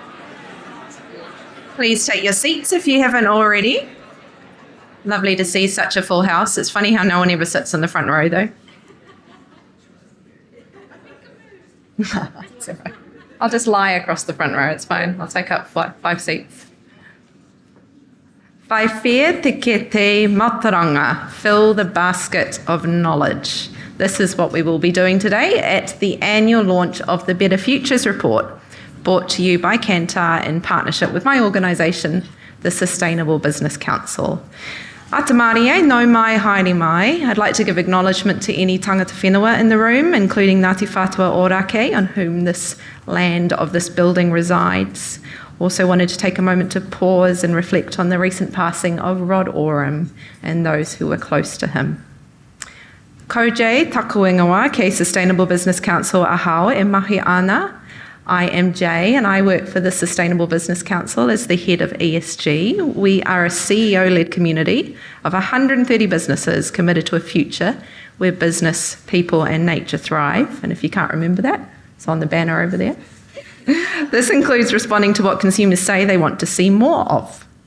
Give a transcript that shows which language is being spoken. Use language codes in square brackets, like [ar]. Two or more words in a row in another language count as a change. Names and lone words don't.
[en] Please take your seats if you haven't already. Lovely to see such a full house. It's funny how no one ever sits in the front row, though. It's all right. I'll just lie across the front row. It's fine. I'll take up five seats. [mi] Whai whea te kete mataranga, [en] fill the basket of knowledge. This is what we will be doing today at the annual launch of the Better Futures Report, brought to you by Kantar in partnership with my organisation, the Sustainable Business Council. [mi] Ata Māori e, nau mai, haere mai. [en] I'd like to give acknowledgement to any [mi] tangata whenua [en] in the room, including Ngāti Whātua Ōrākei, on whom this land of this building resides. Also wanted to take a moment to pause and reflect on the recent passing of Rod Oram and those who were close to him. [mi] Ko Jay taku ingoa ke Sustainable Business Council ahau e mahi ana. [en] I am Jay and I work for the Sustainable Business Council as the head of ESG. We are a CEO-led community of 130 businesses committed to a future where business, people and nature thrive. And if you can't remember that, it's on the banner over there. This includes responding to what consumers say they want to see more of.